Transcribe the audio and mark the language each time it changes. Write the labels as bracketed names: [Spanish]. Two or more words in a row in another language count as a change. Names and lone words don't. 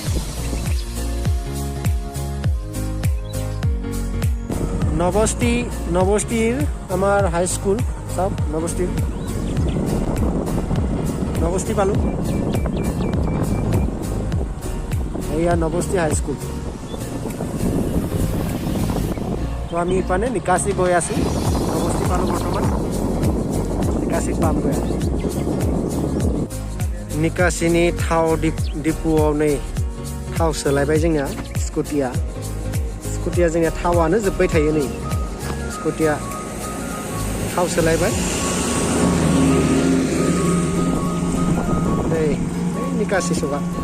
[Assamese] নৱষ্টিৰ আমাৰ হাইস্কুল চাওক নৱষ্টি পালোঁ এয়া নৱষ্টি হাইস্কুল তো আমি ইপানে নিকাচি গৈ আছোঁ নৱষ্টি পালোঁ বৰ্তমান নিকাচি পামগৈ [Bodo] निकासिनि थाव डिपुआव नै थाव सोलायबाय जोंनिया स्कुटिया जोंनिया थावानो जोब्बाय थायो नै स्कुटिया थाव सोलायबाय नै निकासि सगा